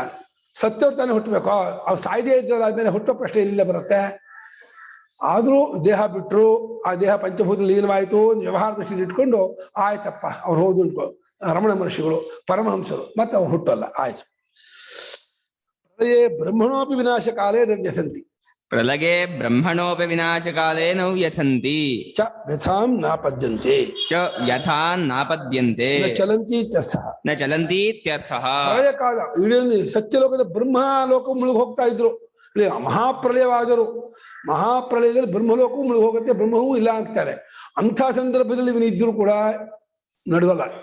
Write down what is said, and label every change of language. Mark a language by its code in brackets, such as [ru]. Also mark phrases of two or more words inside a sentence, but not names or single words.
[kn] ಸತ್ತವ್ರು ತಾನೇ ಹುಟ್ಟಬೇಕು, ಅವ್ರು ಸಾಯ್ದೇ ಇದ್ದವ್ರು ಆದ್ಮೇಲೆ ಹುಟ್ಟೋ ಪ್ರಶ್ನೆ ಇಲ್ಲಿಂದ ಬರುತ್ತೆ. ಆದ್ರೂ ದೇಹ ಬಿಟ್ರು, ಆ ದೇಹ ಪಂಚಭೂತ ಲೀನವಾಯಿತು, ವ್ಯವಹಾರ ದೃಷ್ಟಿಯಲ್ಲಿ ಇಟ್ಕೊಂಡು ಆಯ್ತಪ್ಪ ಅವ್ರು ಹೋದು ಉಂಟು. ರಮಣ ಮಹರ್ಷಿಗಳು, ಪರಮಹಂಸರು, ಮತ್ತೆ ಅವ್ರು ಹುಟ್ಟಲ್ಲ, ಆಯ್ತು. [sa] ಪ್ರಳಯೇ ಬ್ರಹ್ಮಣೋಪಿ ವಿನಾಶ ಕಾಲೇ ನವ್ಯಸಂತಿ. ಪ್ರಲಗೆ ಬ್ರಹ್ಮಣೋಪಿ ವಿನಾಶ ಕಾಲೇ ನವ್ಯಥಂತಿ. ಚ ಯಥಾಂ ನಾಪದ್ಯಂತೆ. ಚ ಯಥಾ ನಾಪದ್ಯಂತೆ. ನ ಚಲಂತಿ ಇತ್ಯರ್ಥಃ. ನ ಚಲಂತಿ ಇತ್ಯರ್ಥಃ. [kn] ಪ್ರಳಯ ಕಾಲ ಇಡೀ ಸತ್ಯಲೋಕದ ಬ್ರಹ್ಮಲೋಕ ಮುಳುಗಿ ಹೋಗ್ತಾ ಇದ್ರು. ಮಹಾಪ್ರಳಯವಾದರು, ಮಹಾಪ್ರಳಯದಲ್ಲಿ ಬ್ರಹ್ಮಲೋಕವು ಮುಳುಗಿ ಹೋಗುತ್ತೆ, ಬ್ರಹ್ಮವೂ ಇಲ್ಲ ಆಗ್ತಾರೆ. ಅಂಥ ಸಂದರ್ಭದಲ್ಲಿ ಇವನಿದ್ರು ಕೂಡ ನಡುವಲ್ಲ.